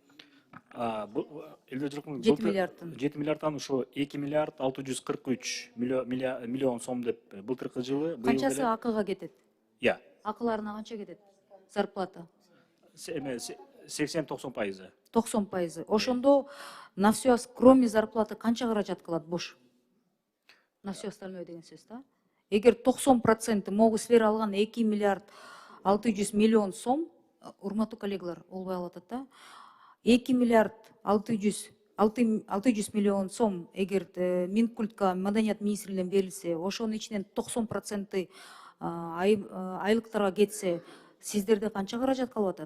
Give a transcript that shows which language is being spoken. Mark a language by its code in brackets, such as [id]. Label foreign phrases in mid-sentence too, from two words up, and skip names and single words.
[ky] 7 миллиардтан. 7 миллиардтан ошо 2 миллиард 643 миллион сом деп былтыркы жылы. Канчасы акыга кетет? Я. Акыларына канча кетет? Зарплата? 80-90%. [ru] 90%. Ошондо на все, кроме зарплаты, [ky] канча каражат калат бош? [ru] На все остальное [ky] деген сөз да? Эгер 90% могу силер алган 2 миллиард 600 миллион сом, урматтуу коллегалар, болбой калып атат да. 2 миллиард 600 миллион сом эгер Минкультка, Маданият министрлигинен берилсе, ошонун ичинен 90% айлыктарга кетсе, сиздерде канча каражат калып атат?